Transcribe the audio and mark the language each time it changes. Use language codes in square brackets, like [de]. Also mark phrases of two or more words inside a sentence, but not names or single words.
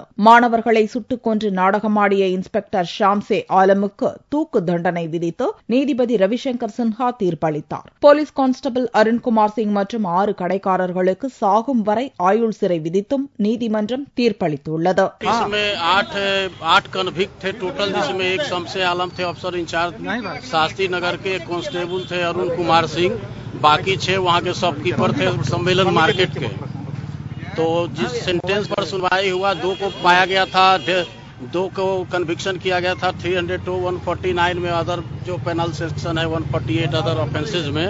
[ta] மாணவர்களை சுட்டுக் கொன்று நாடகமாடிய இன்ஸ்பெக்டர் ஷாம்சே ஆலமுக்கு தூக்கு தண்டனை விதித்து நீதிபதி ரவிசங்கர் சின்ஹா தீர்ப்பளித்தார். [en] police constable [ta] அருண்குமார் சிங் மற்றும் 6 கடைக்காரர்களுக்கு சாகும் வரை ஆயுள் சிறை விதித்தும் நீதிமன்றம் தீர்ப்பளித்துள்ளது. [hi] शास्त्री नगर के कांस्टेबल थे अरुण कुमार सिंह, बाकी 6 वहाँ के शॉपकीपर थे सम्मेलन मार्केट के। तो जिस सेंटेंस पर सुनवाई हुआ 2 को पाया गया था, 2 को कन्विक्शन किया गया था 302, 149 में, अदर जो [en] penal section [hi] है 148 [en] other offences [hi] में।